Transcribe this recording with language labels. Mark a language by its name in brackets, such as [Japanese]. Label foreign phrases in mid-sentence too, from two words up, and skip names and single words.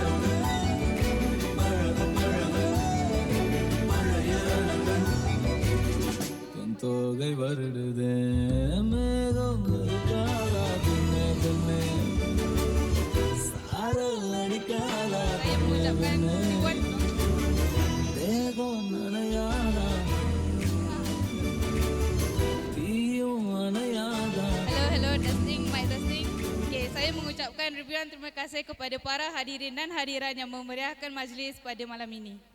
[Tamil] பழக பழைய ரணங்கள் தொகை வருடுதே மேகம் இருக்காதா பின்ன பின்ன சாரல் அடிக்காதா பின்ன பின்ன தேகம் நனையாதா தீயும் அணையாதா. [English] Hello, testing, mic testing. [Malay] Okay, saya mengucapkan ribuan terima kasih kepada para hadirin dan hadirat yang memeriahkan majlis pada malam ini.